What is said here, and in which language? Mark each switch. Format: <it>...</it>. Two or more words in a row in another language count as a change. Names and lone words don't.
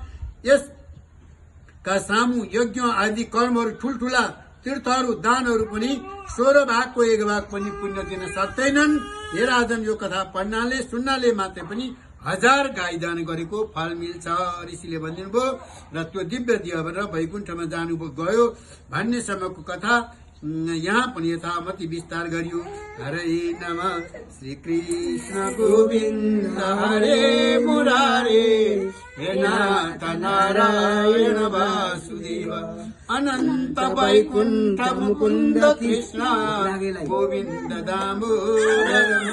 <ne>यसका सामु यज्ञ आदि कर्महरू, ठुल्ठुला तीर्थहरू, दानहरू पनि 16 भागको 1 भाग पनि पुण्य दिन सक्दैनन्। हे राजन, यो कथा पढ्नाले सुन्नाले मात्रै पनि 1000 गाई दान गरेको फल मिल्छ। ऋषिले भनिदिनु भयो र त्यो दिव्य दिएर वैकुण्ठमा जानु गयो भन्ने समयको कथा यहाँ पनि यथामति विस्तार गरियो।</ne> <sa>हरे नमः श्री कृष्ण गोविन्द हरे मुरारे, हे नाथ नारायण वासुदेव अनन्त वैकुण्ठ मुकुन्द कृष्ण गोविन्द दामोदर।</sa>